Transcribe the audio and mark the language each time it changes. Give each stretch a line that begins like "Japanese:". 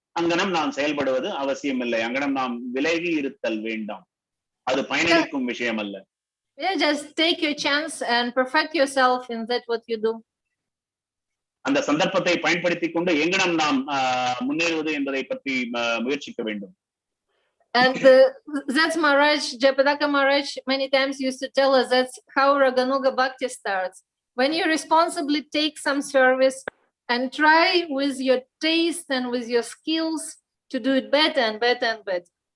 Tamil: அங்கனம் நாம் செயல்படுவது அவசியம் இல்லை. அங்கனம் நாம் விலகி இருத்தல் வேண்டாம். அது பயனளிக்கும் விஷயம் அல்ல.
English: Just take your chance and perfect yourself in that what you do.
Tamil: அந்த சந்தர்ப்பத்தை பயன்படுத்திக் கொண்டு எங்கனம் நாம் முன்னேறுவது என்பதை பற்றி முயற்சிக்க வேண்டும்.
English: And that's Maharaj, Jayapataka Maharaj many times used to tell us that's how Raganuga Bhakti starts. When you responsibly take some service and try with your taste and with your skills to do it better and better and better.